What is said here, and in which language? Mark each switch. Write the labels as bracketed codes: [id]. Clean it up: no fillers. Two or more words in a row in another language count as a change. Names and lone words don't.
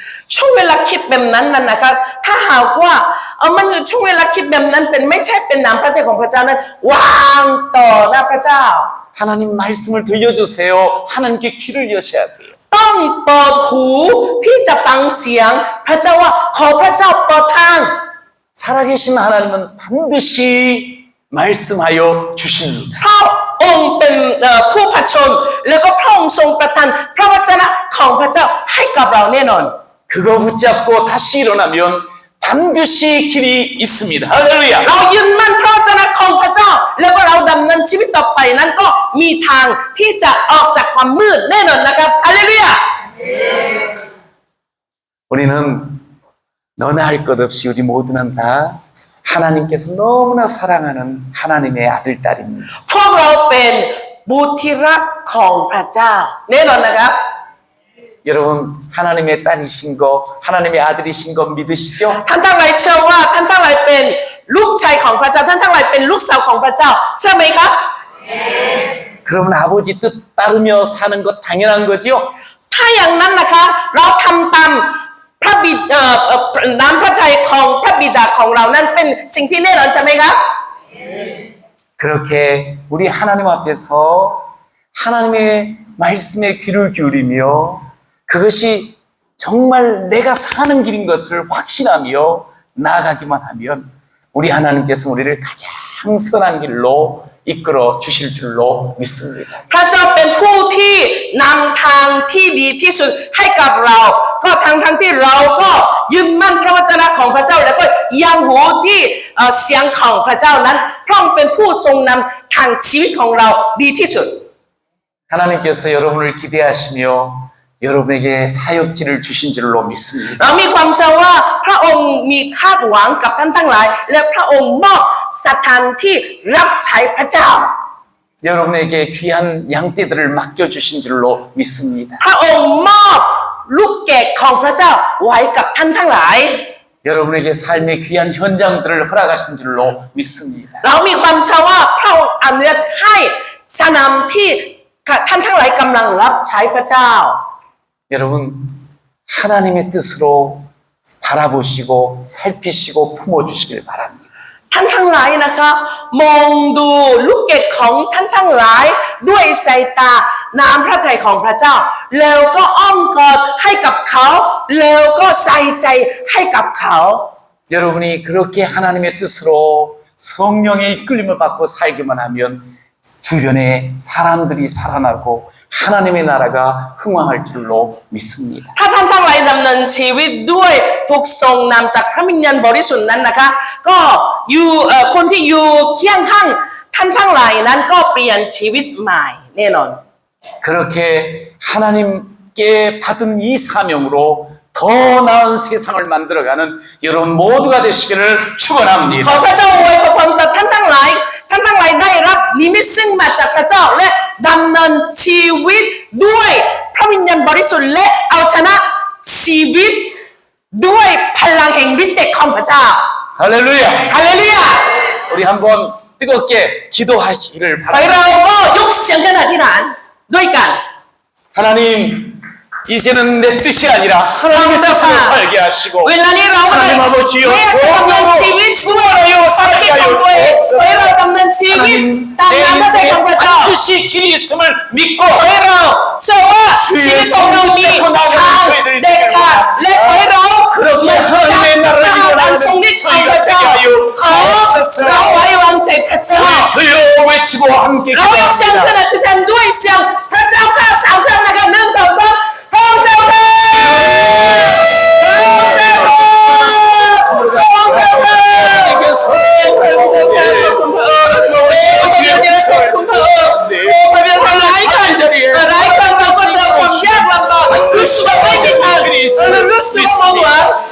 [th] ช่วงเวลาคิดแบบนั้นนะคะถ้าหากว่ามันช่วงเวลาคิดแบบนั้นเป็นไม่ใช่เป็นน้ำพระทัยของพระเจ้านั้นวางต่อหน้าพระเจ้า [ko] 하나님 말씀을 들려주세요. 하나님께 귀를 여셔야 돼요. [th] ต้องเปิดหูที่จะฟังเสียงพระเจ้าว่าขอพระเจ้าเปิดทาง [ko] 살아계신 하나님은 반드시 말씀하여 주십니다. [th] พระองค์เป็นผู้ผจญแล้วก็พระองค์ทรงประทานพระวจนะของพระเจ้าให้กับเราแน่นอน [ko] 그거 붙잡고 다시 일어나면 반드시 길이 있습니다. 할렐루야. [th] เรายืนมั่นพระวจนะของพระเจ้าแล้วก็เราดำเนินชีวิตต่อไปนั้นก็มีทางที่จะออกจากความมืดแน่นอนนะครับฮาเลลูยา [ko] 우리는 너나 할 것 없이 우리 모두는 다 하나님께서 너무나 사랑하는 하나님의 아들 딸입니다. [th] พวกเราเป็นบุตรที่รักของพระเจ้าแน่นอนนะครับ [ko] 여러분 하나님의 딸이신 거 하나님의 아들이신 거 믿으시죠? [th] ท่านทั้งหลายเชื่อว่าท่านทั้งหลายเป็นลูกชายของพระเจ้าท่านทั้งหลายเป็นลูกสาวของพระเจ้าเชื่อไหมครับ [ko] 그러면 아버지 뜻 따르며 사는 것 당연한 거죠? [th] ถ้าอย่างนั้นนะคะเราทำตามพระน้ำพระทัยของพระบิดาของเรานั้นเป็นสิ่งที่แน่นอนใช่ไหมครับ [ko] 그렇게 우리 하나님 앞에서 하나님의 말씀에 귀를 기울이며 그것이 정말 내가 사는 길인 것을 확신하며 나아가기만 하면 우리 하나님께서 우리를 가장 선한 길로 이끌어 주실 줄로 믿습니다. [th] พระเจ้าเป็นผู้ที่นำทางที่ดีที่สุดให้กับเรา ก็ทั้งที่เราก็ยึดมั่นพระวจนะของพระเจ้าแล้วก็ยังหูที่เสียงของพระเจ้านั้นพระองค์เป็นผู้ทรงนำทางชีวิตของเราดีที่สุด [ko] 하나님께서 여러분을 기대하시며 여러분에게 사역지를 주신 줄로 믿습니다. [th] เรามีความเชื่อว่าพระองค์มีคาดหวังกับท่านทั้งหลาย และพระองค์มอบสถานที่รับใช้พระเจ้า [ko] 여러분에게 귀한 양떼들을 맡겨주신 줄로 믿습니다. [th] พระองค์มอบลูกแกะของพระเจ้าไว้กับท่านทั้งหลาย [ko] 여러분에게 삶의 귀한 현장들을 허락하신 줄로 믿습니다. [th] เรามีความเชื่อว่าพระองค์อนุญาตให้สนามที่ท่านทั้งหลายกำลังรับใช้พระเจ้า [ko] 여러분 하나님의 뜻으로 바라보시고 살피시고 품어주시길 바랍니다. [th] ท่านทั้งหลายนะคะมองดูลูกเกดของท่านทั้งหลายด้วยสายตาน้ำพระทัยของพระเจ้า แล้วก็อ้อมกอดให้กับเขาแล้วก็ใส่ใจให้กับเขา [ko] 여러분이 그렇게 하나님의 뜻으로 성령의 이끌림을 받고 살기만 하면 주변에 사람들이 살아나고 하나님의 나라가 흥왕할 줄로 믿습니다. [th] ถ้าท่านทั้งหลายดำเนินชีวิตด้วยถูกทรงนำจากพระวิญญาณบริสุทธิ์นั้นนะคะก็อยู่คนที่อยู่เคียงข้างท่านทั้งหลายนั้นก็เปลี่ยนชีวิตใหม่แน่นอน [ko] 그렇게 하나님께 받은 이 사명으로 더 나은 세상을 만들어가는 여러분 모두가 되시기를 [th] ขอ [ko] 축원합니다. [th] พระเจ้าอวยพรต่อท่านทั้งหลายได้รับนิมิตซึ่งมาจากพระเจ้าและดำเนินชีวิตด้วยพระวิญญาณบริสุทธิ์และเอาชนะชีวิตด้วยพลังแห่งฤทธิ์เดชของพระเจ้า [ko] 할렐루야. [th] ฮาเลลูยา [ko] 우리 한번 뜨겁게 기도하시기를 [th] ไป [ko] 바랍니다. [th] เราก็ยกเสียงกันอธิษฐานด้วยกัน [ko] 하나님 이제는 내 뜻이 아니라 하나님의 뜻으로 살게 하시고 [th] เวลานี้เรา [ko] 하나님 아버지여 [th] แม้จะดำเนินชีวิตด้วยความคิดของตัวเองให้เราดำเนินชีวิตตาม [ko] 내 [th] น้ำพระทัยของพระ [ko] 인생에 [th] เจ้า [ko] 반드시 길이 있음을 믿고 [th] ขอให้เราเชื่อว่าชีวิตของเรามีทางเด็ดขาดและขอให้เราทางทรงฤทธิ์ของพระเจ้าขอเราไว้วางใจพระเจ้า [ko] 우리 주여 외치고 함께 [th] เรายกเสียงขึ้น [ko] 기도합니다. [th] อธิษฐานด้วยเสียงพระเจ้าข้าสามครั้งนะครับ1 2 3พระเจ้าข้าพระเจ้าข้าพระเจ้าข้า รู้สึกไม่ผิดทางรู้สึกว่าหวัง